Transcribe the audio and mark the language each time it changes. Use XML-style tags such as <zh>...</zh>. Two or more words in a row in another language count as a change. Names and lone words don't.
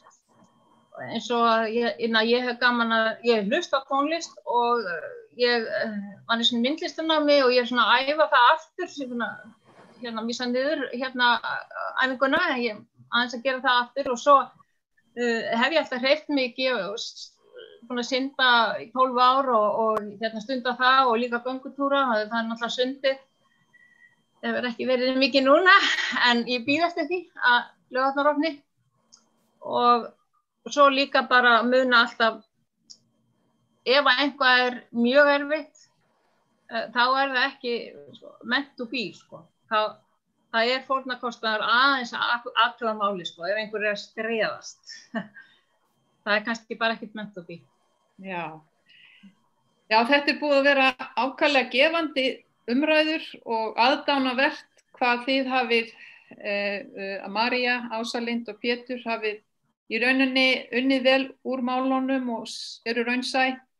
<is>Eins og ég hef gaman að ég hlusta á tónlist og ég var í svona myndlistarnámi og ég er svona að æfa það aftur, missa niður æfinguna, ég aðeins að gera það aftur og svo hef ég alltaf hreyft mikið og búin að synda í 12 ár og stunda það og líka göngutúra, það er náttúrulega sundið. Það hefur ekki verið mikið núna, en ég bíð eftir því að Laugarvatnsopni og svo líka bara muna alltaf, ef að eitthvað er mjög erfitt, þá er það ekki</is> <en>meant to be,</en> <is>Það er fórnarkostnaður aðeins að athuga máli, ef einhver er að streiðast. Það er kannski bara ekkert</is> <en>meant to be.</en> <is>Já, þetta er búið að vera ákaflega gefandi umræður og aðdánavert hvað þið hafið, María, Ása Lind og Pétur, hafið í rauninni unnið vel úr málunum og eru raunsæ.</is>